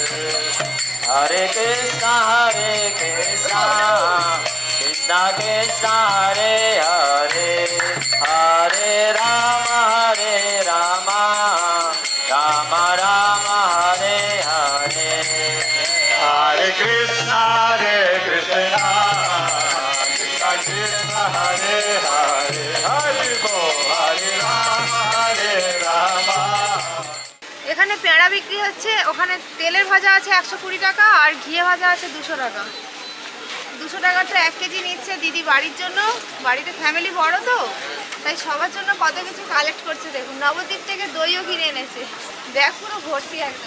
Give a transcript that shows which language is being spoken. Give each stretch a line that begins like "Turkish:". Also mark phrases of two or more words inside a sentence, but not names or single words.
Sanskrit: হরে কৃষ্ণ কৃষ্ণ কৃষ্ণ হরে হরে হরে রাম রাম রাম হরে হরে. হরে কৃষ্ণ কৃষ্ণ কৃষ্ণ হরে হরে হরে বোল হরে রাম রাম.
Bangla: এখানে পেঁড়া বিক্রি হচ্ছে। ওখানে তেলের ভাজা আছে 120 টাকা আর ঘিয়ে ভাজা আছে 200 টাকা। 200 টাকাটা 1 কেজি নিচ্ছে দিদি বাড়ির জন্য। বাড়িতে ফ্যামিলি বড় তো, তাই সবার জন্য কত কিছু কালেক্ট করছে। দেখুন, নবদ্বীপ থেকে দইও কিনে এনেছে। ব্যাগ পুরো ভর্তি একদম।